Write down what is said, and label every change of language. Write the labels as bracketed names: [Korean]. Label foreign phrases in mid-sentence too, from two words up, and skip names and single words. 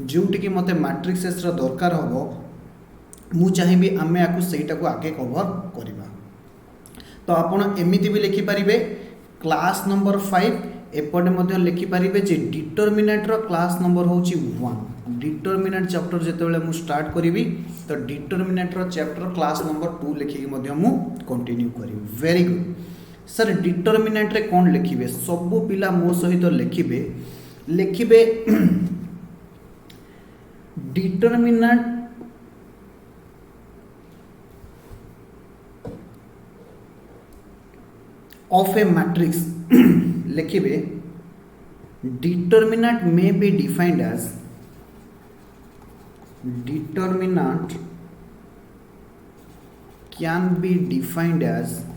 [Odia] ଯୋଉଠି କି ମତେ ମେଟ୍ରିକ୍ସେସ ର ଦରକାର ହେବ ମୁଁ ଚାହିଁବି ଆମେ ଏହାକୁ ସେଇଟା କୁ ଆଗେ କଭର କରିବା ତ ଆପଣ ଏମିତି ବି ଲେଖି ପାରିବେ [English] class number [Odia] 5 ଏପଟେ ମଧ୍ୟ ଲେଖି ପାରିବେ ଯେ ଡିଟରମିନାଣ୍ଟ ର [English] class number [Odia] ହେଉଛି 1 [English] determinant chapter [Odia] ଯେତେବେଳେ ମୁଁ ଷ୍ଟାର୍ଟ କରିବି ତ ଡିଟରମିନାଣ୍ଟ ର [English] chapter class number [Odia] 2 ଲେଖି ମଧ୍ୟ ମୁଁ କଣ୍ଟିନ୍ୟୁ କରିବି [English] very good [Odia] ସର ଡିଟରମିନାଣ୍ଟ ରେ କଣ ଲେଖିବେ ସବୁ ପିଲା ମୋ ସହିତ ଲେଖିବେ [English] डिटरमिनेंट of a matrix लिखिबे determinant may be defined as determinant can be defined as